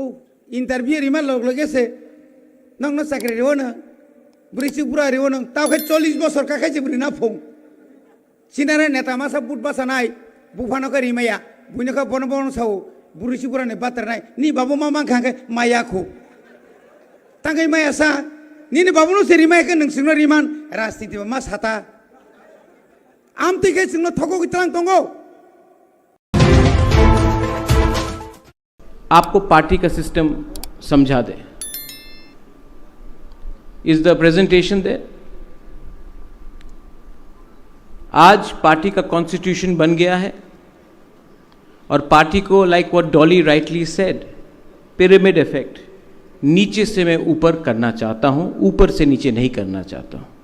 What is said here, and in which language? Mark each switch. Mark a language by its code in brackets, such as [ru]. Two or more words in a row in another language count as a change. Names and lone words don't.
[brx] इंटरव्यू रिमान लगेसे नंनो साख्रि रेव न ब्रिसि बुरा रेव न तावखाय 40 बছর काखाय जिब्रि ना फं सिनारे नेता मासा बुट बासानाय बुफानोखा रिमाया बुइनोखा बन साव बुरिसि बुराने बातरनाय नि बाबु मामा खांखे मायाखौ तांगै माया सा निने बाबुनो से रिमायखौ नोंसिनो रिमान राजनीति मा साता आमतिखे सिंनो थको गित्रां दंगो [hi] आपको पार्टी का सिस्टम समझा दें। [en] Is the presentation there? [hi] आज पार्टी का कॉन्स्टिट्यूशन बन गया है और पार्टी को, [en] like what Dolly rightly said, pyramid effect, [hi] नीचे से मैं ऊपर करना चाहता हूं, ऊपर से नीचे नहीं करना चाहता हूं।